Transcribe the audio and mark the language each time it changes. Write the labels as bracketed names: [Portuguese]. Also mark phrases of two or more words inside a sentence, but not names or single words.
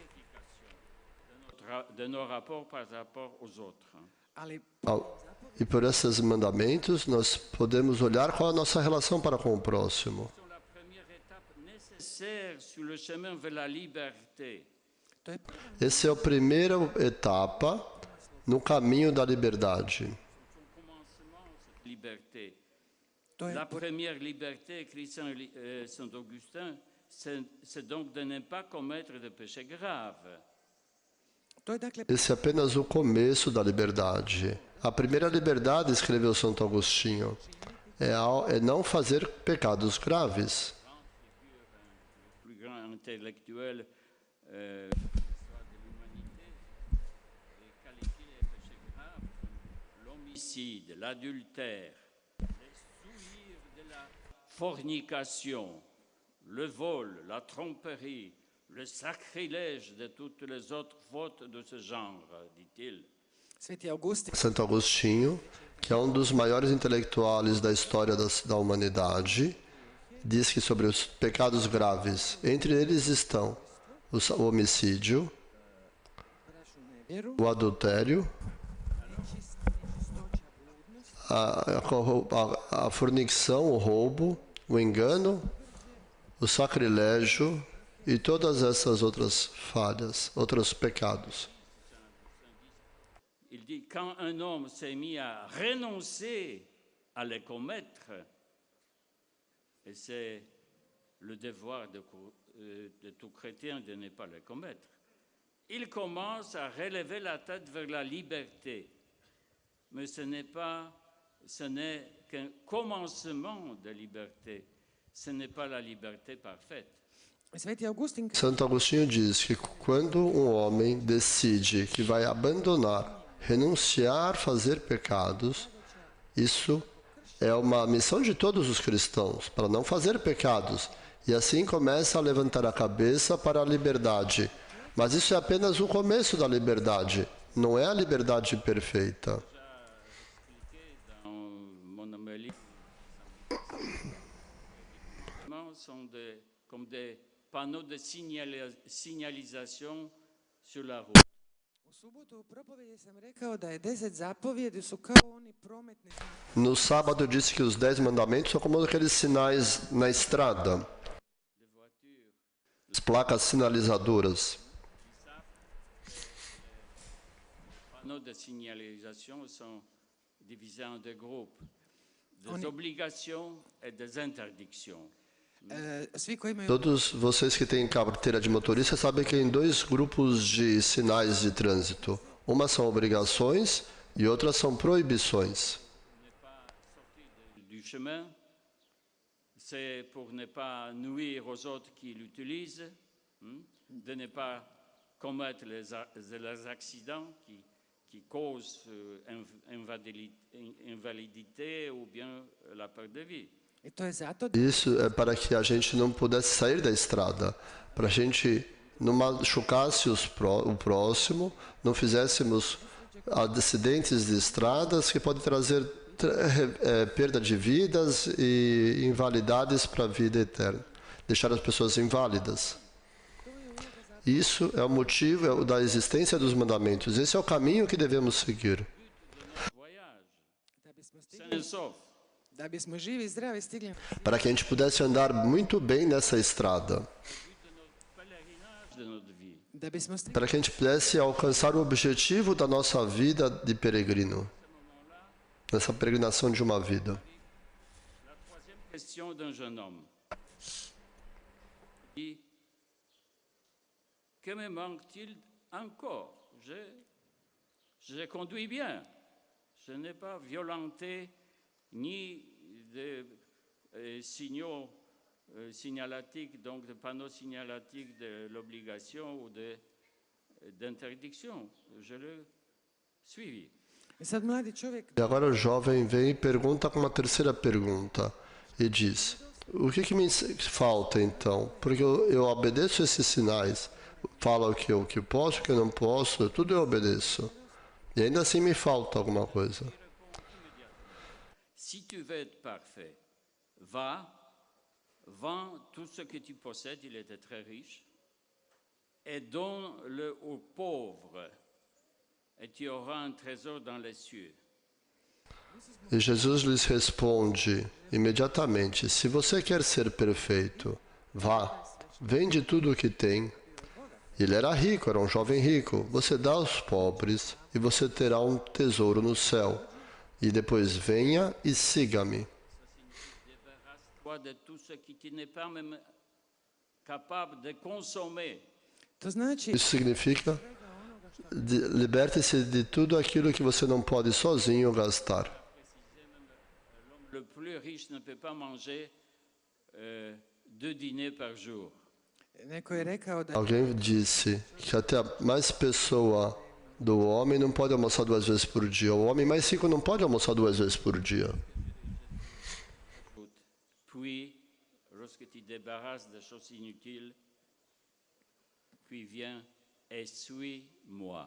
[French] De nos rapports par rapport aux autres. [Croatian] ali [Portuguese] E por esses mandamentos, nós podemos olhar qual é a nossa relação para com o próximo. [French] C'est la première étape nécessaire sur le chemin vers la liberté. [Croatian] to je [Portuguese] Essa é a primeira etapa no caminho da liberdade. [French] Commencement, cette liberté. [Croatian] to je [French] La première liberté, écrit Saint Augustin, c'est donc de ne pas commettre de péché grave. [Croatian] to je dakle [Portuguese] Esse é apenas o começo da liberdade. A primeira liberdade, escreveu Santo Agostinho, é não fazer pecados graves. [French] Le plus grand intellectuel de l'histoire de l'humanité et qualifié les péchés graves comme l'homicide, l'adultère, les souillures de la fornication, le vol, la tromperie, le sacrilège de toutes les autres fautes de ce genre, dit-il. [Croatian] Sveti Augustin [Portuguese] Santo Agostinho, que é um dos maiores intelectuais da história da humanidade, diz que sobre os pecados graves, entre eles estão o homicídio, [Croatian] vjeru, [Portuguese] o adultério, a fornicação, o roubo, o engano, o sacrilégio e todas essas outras falhas, outros pecados. [French] Il dit, quand un homme s'est mis à renoncer à les commettre, et c'est le devoir de tout chrétien de ne pas les commettre, il commence à relever la tête vers la liberté. Mais ce n'est qu'un commencement de liberté. Ce n'est pas la liberté parfaite. [Croatian] Sveti Augustin [Portuguese] Santo Agostinho diz que quando um homem decide que vai abandonar, renunciar, fazer pecados, isso é uma missão de todos os cristãos, para não fazer pecados. E assim começa a levantar a cabeça para a liberdade. Mas isso é apenas o começo da liberdade, não é a liberdade perfeita. [French] Dans mon homélie, sont comme des panneaux de signalisation sur la route. [Croatian] u subotu u propovedi sam rekao da je 10 zapovjedi su kao oni prometni znakovi. [Portuguese] No sábado eu disse que os 10 mandamentos são como aqueles sinais na estrada, [French] De voitures, [Portuguese] as placas sinalizadoras. [French] panneaux de signalisation sont divisés en deux groupes, des obligations et des interdictions. [Croatian] Svi koji imaju [Portuguese] Todos vocês que têm carteira de motorista sabem que tem dois grupos de sinais de trânsito. Uma são obrigações e outras são proibições. [French] Du chemin, c'est pour ne pas nuire aux autres qui l'utilisent, de ne pas commettre les accidents qui causent invalidité ou bien la perte de vie. [Croatian] i to je zato [Portuguese] Isso é para que a gente não pudesse sair da estrada, para a gente não machucasse o próximo, não fizéssemos acidentes de estradas que podem trazer perda de vidas e invalidades para a vida eterna, deixar as pessoas inválidas. Isso é o motivo da existência dos mandamentos. Esse é o caminho que devemos seguir. [French] Voyage, [Croatian] da bismo [French] sain [Croatian] stigli, [French] et sauf. [Croatian] da bismo živi i zdravi stigli [Portuguese] Para que a gente pudesse andar muito bem nessa estrada. [French] Pèlerinage de notre vie. [Croatian] da bismo stigli [Portuguese] Para que a gente pudesse alcançar o objetivo da nossa vida de peregrino. Nessa peregrinação de uma vida. [French] La troisième question d'un jeune homme. Il dit, que me manque-t-il encore? Je conduis bien. Je n'ai pas violenté ni de signaux signalatiques, donc de panneaux signalatiques de l'obligation ou d'interdiction. Je l'ai suivi. [Croatian] I sad mladi čovjek [Portuguese] E agora o jovem vem e pergunta com uma terceira pergunta e diz: o que me falta então? Porque eu obedeço esses sinais, falo o que eu posso, o que eu não posso, tudo eu obedeço. E ainda assim me falta alguma coisa. [French] Si tu veux être parfait, va, vends tout ce que tu possèdes, il était très riche, et donne-le aux pauvres, et tu auras un trésor dans les cieux. [Portuguese] E Jesus lhes responde imediatamente: se você quer ser perfeito, vá, vende tudo o que tem. Ele era rico, era um jovem rico. Você dá aos pobres e você terá um tesouro no céu. E depois venha e siga-me. [French] Débarrasse-toi de tout ce qui tu n'es pas même capable de consommer. [Croatian] To znači, [Portuguese] Isso significa liberte-se de tudo aquilo que você não pode sozinho gastar. [French] L'homme le plus riche ne peut pas manger 2 dîners par jour. [Croatian] neko je rekao da [Portuguese] Alguém disse que até a mais pessoa do homem não pode almoçar 2 vezes por dia. O homem mais rico não pode almoçar 2 vezes por dia. [French] Puis, lorsque tu débarrasses des choses inutiles, puis viens et suis-moi.